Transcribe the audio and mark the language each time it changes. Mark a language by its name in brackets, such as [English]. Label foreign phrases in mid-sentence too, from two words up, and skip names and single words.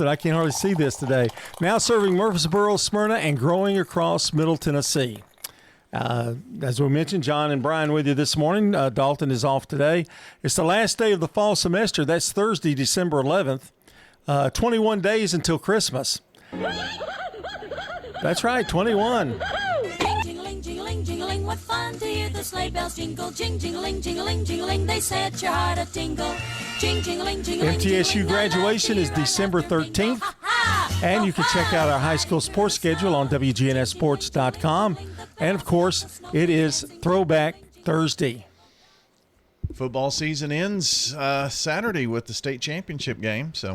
[English] I can't hardly see this today. Now serving Murfreesboro, Smyrna, and growing across Middle Tennessee. As we mentioned, John and Brian with you this morning. Dalton is off today. It's the last day of the fall semester. That's Thursday, December 11th. 21 days until Christmas. That's right, 21. Jing-jing-ling, jing-a-ling, jing-a-ling, what fun to hear the sleigh bells jingle. Jing-jing-a-ling, jing-a-ling, jing-a-ling, they set your heart a-tingle. Jing-jing-a-ling, jing-a-ling, MTSU graduation is December 13th, and you can check out our high school sports schedule on WGNSSports.com. And, of course, it is Throwback Thursday. Football season ends Saturday with the state championship game, so...